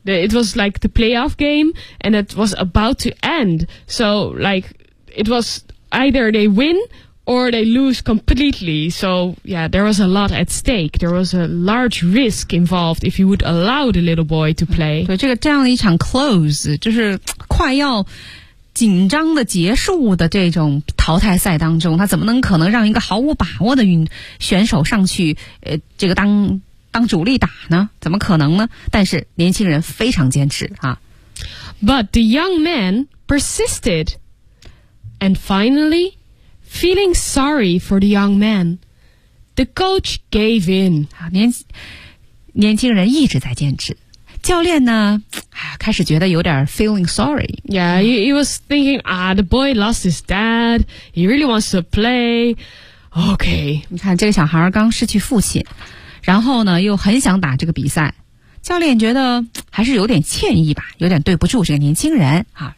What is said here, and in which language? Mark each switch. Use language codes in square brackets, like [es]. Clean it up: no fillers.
[en] It was like the playoff game and it was about to end. So like it was either they winOr they lose completely. So, yeah, there was a lot at stake. There was a large risk involved if you would allow the little boy to play. [zh] 对，这个这样一场 close, 就是快要紧张的结束的这种淘汰赛当中，他怎么能可能让一个毫无把握的选手上去这个当主力打呢？怎么可能呢？但是年轻人非常坚持啊。 [en] But the young man persisted. And finally,Feeling sorry for the young man, the coach gave in. [zh] 年轻人一直在坚持。教练呢，开始觉得有点 [en] feeling sorry. Yeah, he was thinking, the boy lost his dad. He really wants to play. Okay. [zh] 你看，这个小孩刚失去父亲，然后呢，又很想打这个比赛。教练觉得还是有点歉意吧，有点对不住这个年轻人啊。